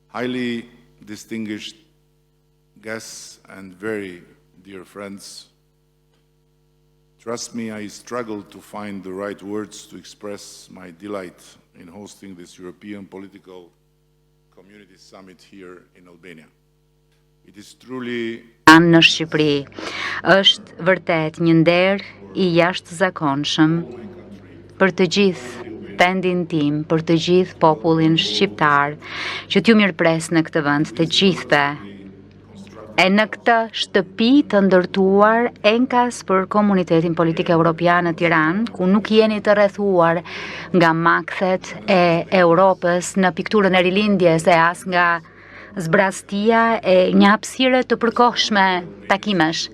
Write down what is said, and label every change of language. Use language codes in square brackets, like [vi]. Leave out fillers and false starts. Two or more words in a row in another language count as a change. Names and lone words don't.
[en] highly distinguished guests and very dear friends, trust me, I struggle to find the right words to express my delight in hosting this European Political Community Summit here in Albania. It is truly [sq] në Shqipëri. Është vërtet një nder i jashtëzakonshëm për të gjithë vendin tim, për të gjithë popullin shqiptar, që t'ju mirëpres në këtë vend të gjithëve. E në këtë shtëpi të ndërtuar enkas për komunitetin politik evropian në Tiranë, ku nuk jeni të rrethuar nga makthet e Europës në pikturën e rilindjes e as nga zbrastia e një hapësire të përkohshme takimesh.